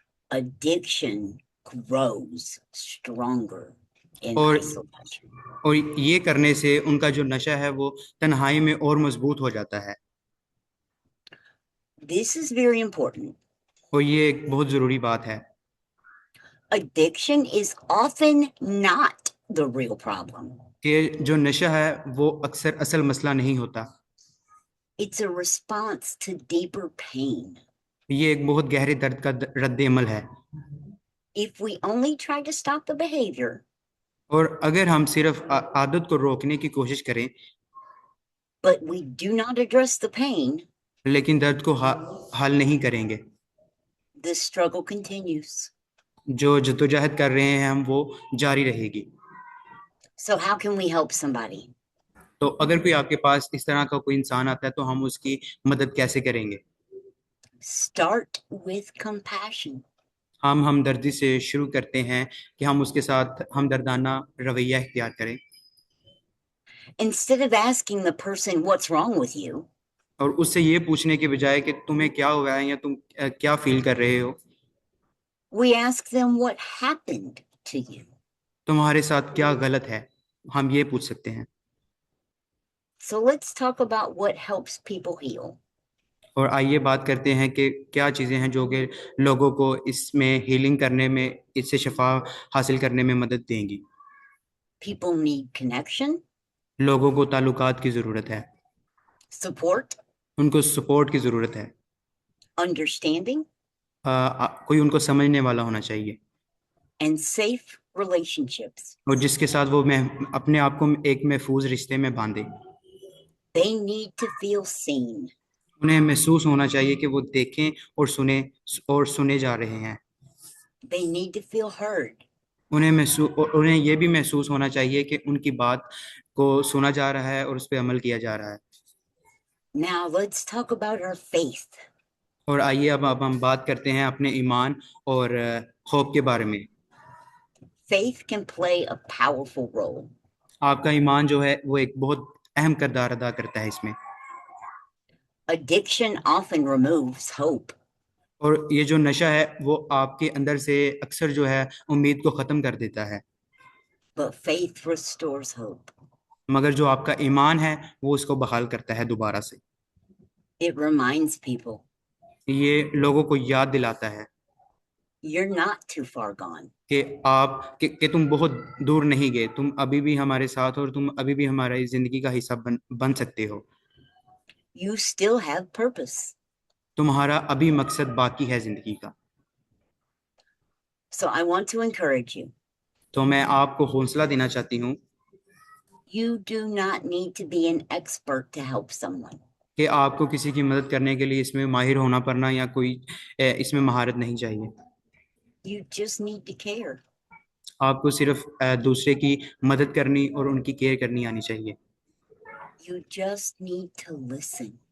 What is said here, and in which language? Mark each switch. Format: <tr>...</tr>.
<en>Addiction grows stronger in</en> <hi>और</hi> <en>isolation.</en> <hi>और ये करने से उनका जो नशा है वो तन्हाई में और मजबूत हो जाता है।</hi> <en>This is very important.</en> <hi>और ये एक बहुत जरूरी बात है।</hi> <en>Addiction is often not the real problem.</en> <hi>कि जो नशा है वो अक्सर असल मसला नहीं होता,</hi> <en>It's a response to deeper pain.</en> <hi>ये एक बहुत गहरे दर्द का रद्द अमल है।</hi> <en>If we only try to stop the behavior,</en> <hi>और अगर हम सिर्फ आदत को रोकने की कोशिश करें</hi> <en>but we do not address the pain,</en> <hi>लेकिन दर्द को हल नहीं करेंगे,</hi> <en>the struggle continues.</en> <hi>जो जद्दोजहद कर रहे हैं हम वो जारी रहेगी।</hi> <en>So how can we help somebody?</en> <hi>तो अगर कोई आपके पास इस तरह का कोई इंसान आता है तो हम उसकी मदद कैसे करेंगे?</hi> <en>Start with compassion.</en> <hi>हम हमदर्दी से शुरू करते हैं कि हम उसके साथ हमदर्दाना रवैया इख्तियार करें,</hi> <en>Instead of asking the person what's wrong with you,</en> <hi>और उससे ये पूछने के बजाय कि तुम्हें क्या हुआ है या तुम क्या फील कर रहे हो,</hi> <en>we ask them what happened to you.</en> <hi>तुम्हारे साथ क्या गलत है, हम ये पूछ सकते हैं।</hi> <en>So let's talk about what helps people heal.</en> <hi>और आइए बात करते हैं कि क्या चीज़ें हैं जो कि लोगों को इसमें हीलिंग करने में, इससे शफा हासिल करने में मदद देंगी।</hi> <en>People need connection,</en> <hi>लोगों को ताल्लुकात की ज़रूरत है,</hi> <en>support,</en> <hi>उनको सपोर्ट की ज़रूरत है,</hi> <en>understanding,</en> <hi>कोई उनको समझने वाला होना चाहिए,</hi> <en>and safe relationships.</en> <hi>और जिसके साथ वो अपने आप को एक महफूज रिश्ते में बांधे।</hi> <en>They need to feel seen.</en> <hi>उन्हें महसूस होना चाहिए कि वो देखें और सुने जा रहे हैं।</hi> <en>They need to feel heard.</en> <hi>उन्हें ये भी महसूस होना चाहिए कि उनकी बात को सुना जा रहा है और उस पर अमल किया जा रहा है।</hi> <en>Now let's talk about our faith.</en> <hi>और आइए अब हम बात करते हैं अपने ईमान और खौफ के बारे में।</hi> <en>Faith can play a powerful role.</en> <hi>आपका ईमान जो है वो एक बहुत अहम किरदार अदा करता है इसमें।</hi> <en>Addiction often removes hope,</en> <hi>और ये जो नशा है वो आपके अंदर से अक्सर जो है उम्मीद को ख़त्म कर देता है,</hi> <en>but faith restores hope.</en> <hi>मगर जो आपका ईमान है वो उसको बहाल करता है दोबारा से।</hi> <en>It reminds people</en> <hi>ये लोगों को याद दिलाता है</hi> <en>you're not too far gone.</en> <hi>कि तुम बहुत दूर नहीं गए, तुम अभी भी हमारे साथ हो और तुम अभी भी हमारी जिंदगी का हिस्सा बन सकते हो।</hi> <en>You still have purpose.</en> <hi>तुम्हारा अभी मकसद बाकी है जिंदगी का।</hi> <en>So I want to encourage you.</en> <hi>तो मैं आपको हौसला देना चाहती हूँ</hi> <en>You do not need to be an expert to help someone.</en> <hi>कि आपको किसी की मदद करने के लिए इसमें माहिर होना पड़ना या कोई इसमें महारत नहीं चाहिए।</hi> <en>You just need to care.</en> <hi>आपको सिर्फ दूसरे की मदद करनी और उनकी केयर करनी आनी चाहिए,</hi> <en>You just need to listen.</en>